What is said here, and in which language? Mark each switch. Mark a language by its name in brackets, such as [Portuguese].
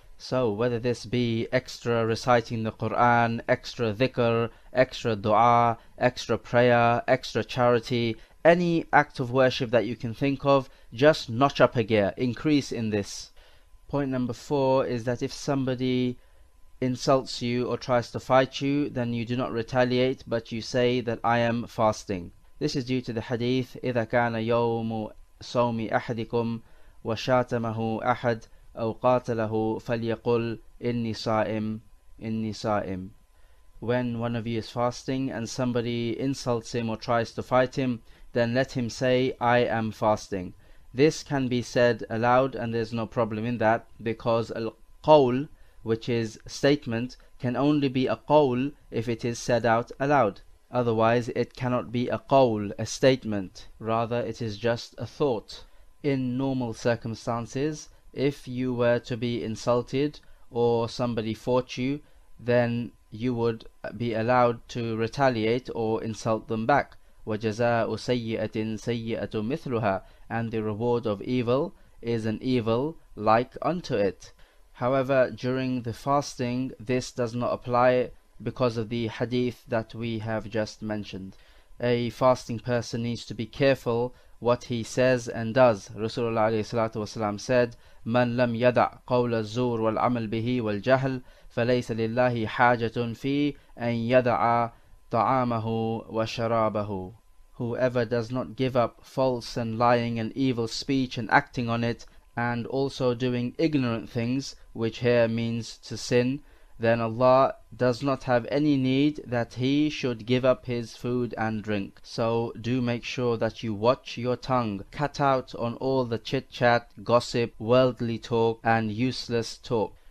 [English] So whether this be extra reciting the Quran, extra dhikr, extra dua, extra prayer, extra charity, any act of worship that you can think of, just notch up a gear, increase in this. Point number 4 is that if somebody insults you or tries to fight you, then you do not retaliate, but you say that I am fasting. This is due to the hadith, [Arabic] إِذَا كَانَ يَوْمُ صَوْمِ أَحَدِكُمْ وَشَاتَمَهُ أَحَدٌ أو قاتله فليقل إني صائم إني صائم. [English] When one of you is fasting and somebody insults him or tries to fight him, then let him say, I am fasting. This can be said aloud, and there's no problem in that, because al-qawl, which is statement, can only be a qawl if it is said out aloud. Otherwise it cannot be a qawl, a statement. Rather it is just a thought. In normal circumstances, if you were to be insulted or somebody fought you, then you would be allowed to retaliate or insult them back. [Arabic] وَجَزَاءُ سَيِّئَةٍ سَيِّئَةٌ مِثْلُهَا, [English] and the reward of evil is an evil like unto it. However, during the fasting this does not apply because of the hadith that we have just mentioned. A fasting person needs to be careful what he says and does. [Arabic] Rasulullah ﷺ said, من لم يدع قول الزور والعمل به والجهل فليس لله حاجة في أن يدع طعامه وشرابه. [English] Whoever does not give up false and lying and evil speech and acting on it, and also doing ignorant things, which here means to sin, then Allah does not have any need that he should give up his food and drink. So do make sure that you watch your tongue, cut out on all the chit-chat, gossip, worldly talk and useless talk.